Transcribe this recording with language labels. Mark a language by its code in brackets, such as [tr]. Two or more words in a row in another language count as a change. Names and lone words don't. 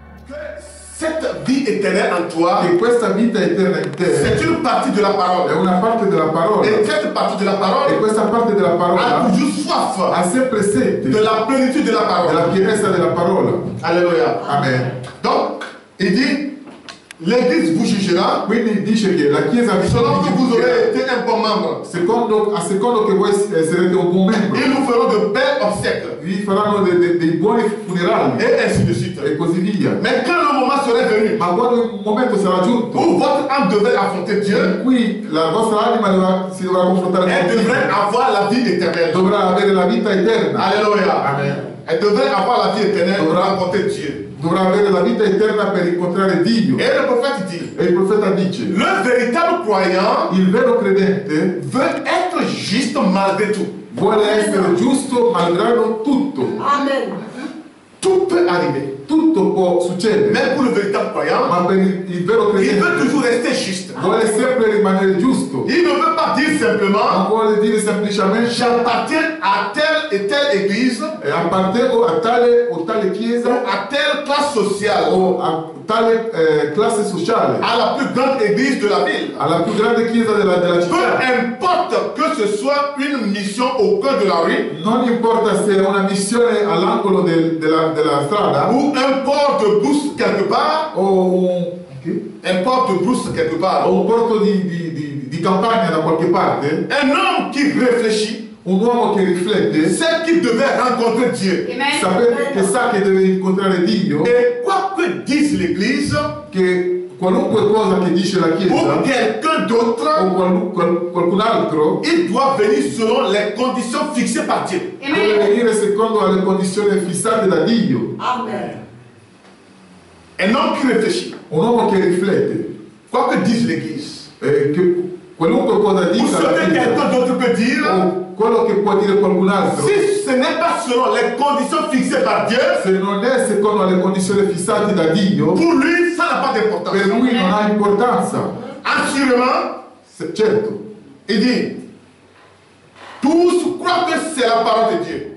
[fr] Cette vie éternelle en toi, [it] che questa vita eterna in te [fr] c'est une partie de la parole. [it] è una parte della parola, [fr] Et cette partie de la [it] e [fr] parole [it] questa parte della [fr] a [it] parola [fr] toujours soif [it] ha sempre sete [fr] de la plénitude de la [it] della [fr] parole. [it] pienezza della parola. [fr] Alléluia. [it] Amen. [fr] Donc, il dit, l'Église vous jugera [it] Quindi dice che la Chiesa vi [fr] selon que vous [it] giudicherà [fr] aurez été un bon membre. [it] a secondo che voi sarete un buon membro. [fr] Ils nous feront de belles obsèques. [it] Vi faranno dei buoni funerali [fr] Et ainsi de suite. [it] e così via. [fr] Mais quand le moment serait venu [it] Ma quando il momento sarà giunto, [fr] où votre âme devait affronter Dieu, [it] qui la vostra anima si dovrà confrontare con [fr] elle [it] Dio, [fr] devrait avoir la vie éternelle. [it] dovrà avere la vita eterna. [fr] Alléluia. [it] Amen. [fr] Elle devrait avoir la vie éternelle pour [it] Dovrà- [fr] rencontrer Dieu. [it] Dovrà avere la vita eterna per incontrare Dio. [fr] Et le prophète dit, [it] E il profeta dice, [fr] le véritable croyant [it] il vero credente [fr] veut être juste malgré tout. [it] vuole essere giusto malgrado tutto. Amen. [fr] Tout peut arriver. [it] Tutto può succedere, [fr] Mais pour le véritable croyant, [it] ma per il vero [fr] il veut [it] credente [fr] toujours rester juste. [it] vuole sempre rimanere giusto. [fr] Il ne veut pas dire [it] Non [fr] simplement, [it] vuole dire semplicemente [fr] j'appartiens à telle et telle église, [it] appartengo a tale o tale chiesa [fr] à telle classe sociale, [it] o a tale classe sociale, [fr] à la plus grande église de la ville. [it] alla più grande chiesa della [fr] Peu [it] città. [fr] importe que ce soit une mission au coin de la rue [it] Non importa se è una missione all'angolo della strada [fr] ou un port de brousse quelque part, [it] o [fr] un port de brousse quelque part. [it] un porto di campagna da qualche parte, [fr] Un homme qui réfléchit, [it] un uomo che riflette, [fr] c'est qu'il devait rencontrer Dieu. [it] che sa che deve incontrare Dio, [fr] Et quoi que dise l'Église [it] che qualunque cosa che dice la [fr] ou [it] Chiesa [fr] quelqu'un d'autre, [it] o qualcun altro [fr] il doit venir selon les conditions fixées par Dieu. [it] deve venire secondo le condizioni fissate da Dio. Amen. [fr] Un homme qui réfléchit, [it] Un uomo che riflette, [fr] quoi que dise l'Église, [it] che qualunque cosa [fr] ou [it] dica [fr] ce [it] la [fr] que [it] Chiesa, [fr] quelqu'un d'autre peut dire, [it] o quello che può dire qualcun altro, [fr] si ce n'est pas selon les conditions fixées par Dieu, [it] se non è secondo le condizioni fissate da Dio, [fr] pour lui, ça n'a pas d'importance. [it] per lui non ha importanza. [fr] Assurément, [it] Certo, [fr] il dit, tous croient que c'est la parole de Dieu.